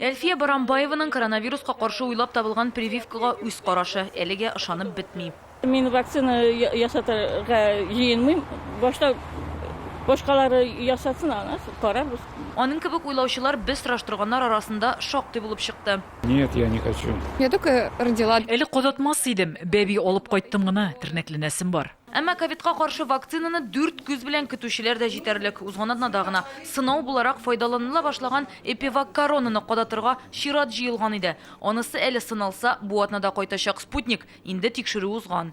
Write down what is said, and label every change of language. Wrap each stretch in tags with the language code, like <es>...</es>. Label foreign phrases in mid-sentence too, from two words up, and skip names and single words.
<tt>Әлфия Барамбаеваның коронавируска каршы уйлап табылган прививкага үз карашы әлегә ышанып бетми. Мин вакцина ясатырга җыенмыйм. Башта башкалары ясатсын, аны карарбыз. Аның кебек уйлаучылар без сораштырганнар арасында шактый булып чыкты.</tt> <ru>Нет, я не хочу. Я только родила.</ru> <tt>Әле кадатмас идем, бәби алып кайттым гына, тернәкленәсем бар. Әмма ковидка каршы вакцинаны 4 күз белән көтүчеләр дә җитәрлек. Узган атнада гына сынау буларак файдаланыла башлаган Эпивак коронаны кадатырга чират җыелган иде. Анысы әле сыналса, бу атнада кайтачак спутник инде тикшерү узган.</tt>